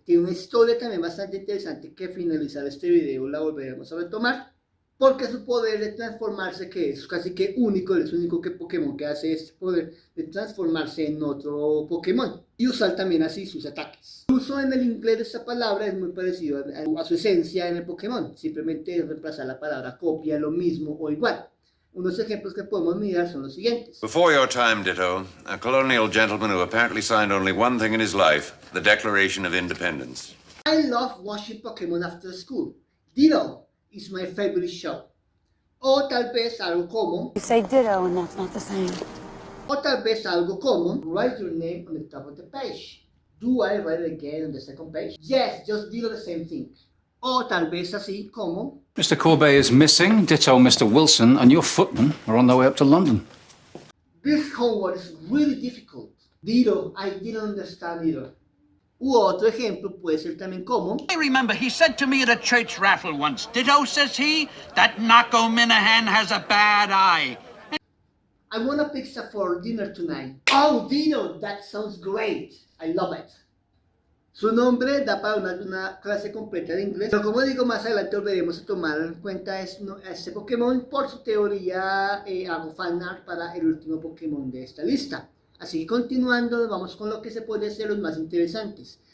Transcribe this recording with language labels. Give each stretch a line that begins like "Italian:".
Spanish: Tiene una historia también bastante interesante que al finalizar este video la volveremos a retomar, porque su poder de transformarse, que es casi que único, es el único Pokémon que hace este poder de transformarse en otro Pokémon y usar también así sus ataques. El uso en el inglés de esta palabra es muy parecido a su esencia en el Pokémon, simplemente es reemplazar la palabra copia, lo mismo o igual. Unos ejemplos que podemos mirar son los siguientes.
English: Before your time, Ditto, a colonial gentleman who apparently signed only one thing in his life, the Declaration of Independence. I love watching Pokémon after school. Ditto is my favorite show.
Spanish: O tal vez algo como...
English: You say ditto and that's not the same.
Spanish: O tal vez algo como...
English: Write your name on the top of the page. Do I write it again on the second page? Yes, just ditto the same thing.
Spanish: O tal vez así como...
English: Mr. Courbet is missing, ditto Mr. Wilson, and your footmen are on their way up to London. This homework is really difficult. Ditto, I didn't understand either.
Spanish: U otro ejemplo puede ser también como...
English: I remember he said to me at a church raffle once, Ditto, says he, that Nako Minahan has a bad eye. I want a pizza for dinner tonight. Oh, Ditto, that sounds great. I love it.
Spanish: Su nombre da para una clase completa de inglés, pero como digo, más adelante volveremos a tomar en cuenta a este Pokémon por su teoría. Hago fanart para el último Pokémon de esta lista. Así que continuando, vamos con lo que se puede ser los más interesantes.